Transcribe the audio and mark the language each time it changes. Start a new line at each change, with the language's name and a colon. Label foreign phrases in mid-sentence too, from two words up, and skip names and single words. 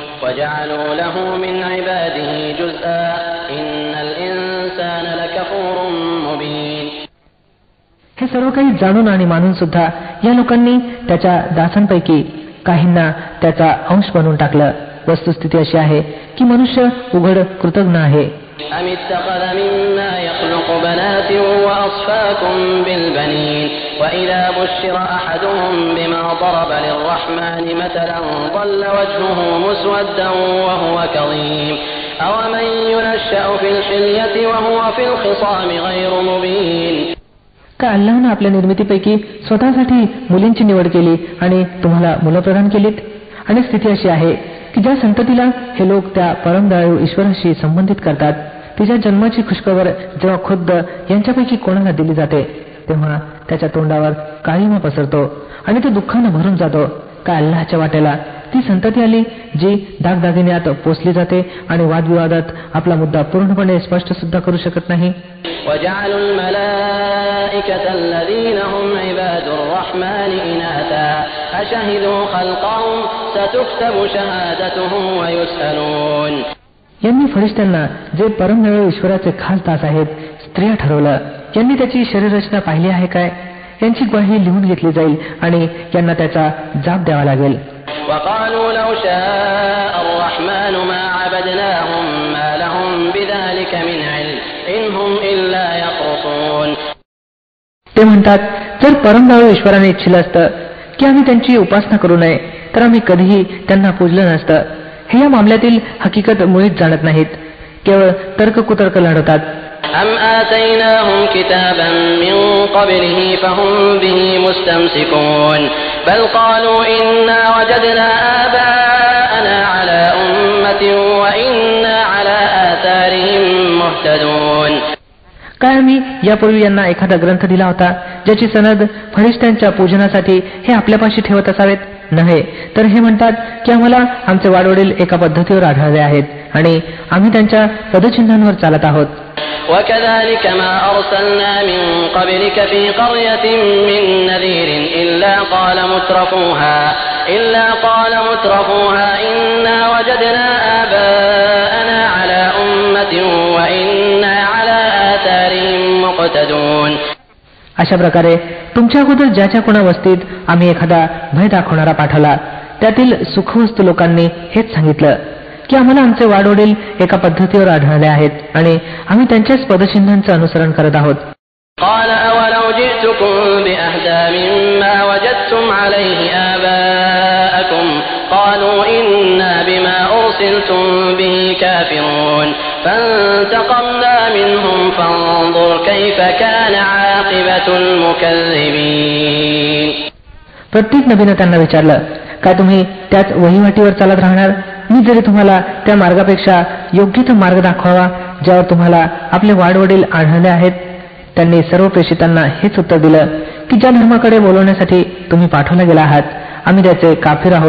Marathi: हे सर्व काही जाणून आणि मानून सुद्धा या लोकांनी त्याच्या दासांपैकी काहींना त्याचा अंश बनवून टाकलं. वस्तुस्थिती अशी आहे की मनुष्य उघड कृतज्ञ आहे.
Arabic: أم اتخذ مما يخلق بنات وأصفاكم بالبنين وإذا بشر أحدهم بما ضرب للرحمن مثلا ظل وجهه مسودا وهو كظيم أومن ينشأ في الحلية وهو في الخصام غير مبين.
Marathi: का अल्लाहने आपल्या निर्मितीपैकी स्वतःसाठी मुलींची निवड केली आणि तुम्हाला मुलं प्रदान केलीत? आणि स्थिती अशी आहे की ज्या संततीला हे लोक त्या परमदयाळू ईश्वराशी संबंधित करतात, तिच्या जन्माची खुशखबर जेव्हा खुद्द यांच्यापैकी कोणाला दिली जाते तेव्हा त्याच्या तोंडावर काळीमा पसरतो आणि तो दुःखानं भरून जातो. का अल्लाहच्या वाट्याला ती संतती आली जी दागदागिन्यात पोचली जाते आणि वादविवादात आपला मुद्दा पूर्णपणे स्पष्ट सुद्धा करू शकत नाही.
Arabic: وجعلوا الملائكة الذين هم عباد الرحمن إناثا أشهدوا خلقهم ستكتب شهادتهم ويسألون.
Marathi: यांनी फरिश्त्यांना जे परमदयाळू ईश्वराचे खास दास आहेत स्त्रिया ठरवलं. यांनी त्याची शरीररचना पाहिली आहे काय? यांची ग्वाही लिहून घेतली जाईल आणि यांना त्याचा जाब द्यावा लागेल.
Arabic: وقالوا لو شاء الرحمن ما عبدناهم ما لهم بذلك من علم إن هم إلا يخرصون.
Marathi: ते म्हणतात, जर परमदयाळू ईश्वराने इच्छिलं असतं की आम्ही त्यांची उपासना करू नये तर आम्ही कधीही त्यांना पूजलं नसतं. हे या मामल्यातील हकीकत मुळीच जाणत नाहीत, केवळ तर्ककुतर्क लढवतात.
Arabic: أم آتيناهم كتابا من قبله فهم به مستمسكون بل قالوا إنا وجدنا آباءنا على أمة وإنا على آثارهم مهتدون.
Marathi: काय आम्ही यापूर्वी यांना एखादा ग्रंथ दिला होता ज्याची सनद फरिश्त्यांच्या पूजनासाठी हे आपल्यापाशी ठेवत असावेत? नव्हे, तर हे म्हणतात की आम्हाला आमचे वाडवडील एका पद्धतीवर आढळले आहेत आणि आम्ही त्यांच्या पदचिन्हांवर चालत आहोत.
Arabic: وكذلك ما أرسلنا من قبلك في قرية من نذير إلا قال مترفوها إنا وجدنا آباءنا على أمة وإنا على آثارهم مقتدون.
Marathi: अशा प्रकारे तुमच्या अगोदर ज्याच्या कोणा वस्तीत आम्ही एखादा भय दाखवणारा पाठवला त्यातील सुखवस्तू लोकांनी हेच सांगितलं की आम्हाला आमचे वाडवडील एका पद्धतीवर आढळले आहेत आणि आम्ही त्यांच्याच पदचिन्हांचं अनुसरण करत आहोत.
Arabic: قال أولو جئتكم بأهدى مما وجدتم عليه آباءكم قالوا إنا بما أرسلتم به كافرون فانتقمنا منهم فانظر كيف كان عاقبة المكذبين.
Marathi: प्रत्येक नबीनं त्यांना विचारलं, काय तुम्ही त्याच वहिवाटीवर चालत राहणार? मी जरी तुम्हाला त्या मार्गापेक्षा योग्य तो मार्ग दाखवावा ज्यावर तुम्हाला आपले वाडवडील आढळले आहेत. त्यांनी सर्व प्रेषितांना हेच उत्तर दिलं की ज्या धर्माकडे बोलवण्यासाठी तुम्ही पाठवला गेला आहात आम्ही त्याचे काफिर आहोत.